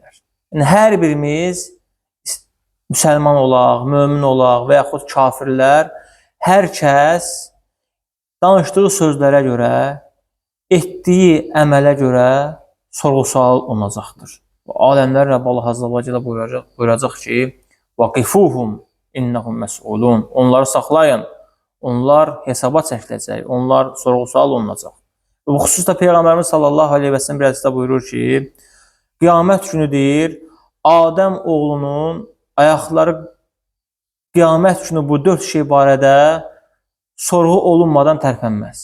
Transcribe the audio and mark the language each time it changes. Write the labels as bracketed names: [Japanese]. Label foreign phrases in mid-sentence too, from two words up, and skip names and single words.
[Azerbaijani] Yəni, hər birimiz müsəlman olaq, mömin olaq və yaxud kafirlər, hər kəs danışdığı sözlərə görə, etdiyi əmələ görə sorğu-sual olunacaqdır. Aləmlər Rəbb Allah [Arabic] عز وجل [Azerbaijani] buyuracaq ki, [Arabic] وَقِفُوهُمْ اِنَّهُمْ مَسْئُولُونَ. [Azerbaijani] Onları saxlayın, onlar hesaba çəkiləcək, onlar sorğu-sual olunacaq. Bu xüsusda Peyğəmbərimiz [Arabic] صلى الله عليه وسلم [Azerbaijani] bir hədisdə buyurur ki, qiyamət günü deyir, Adəm oğlunun ayaqları qiyamət günü bu 4 şey barədə sorğu olunmadan tərpənməz.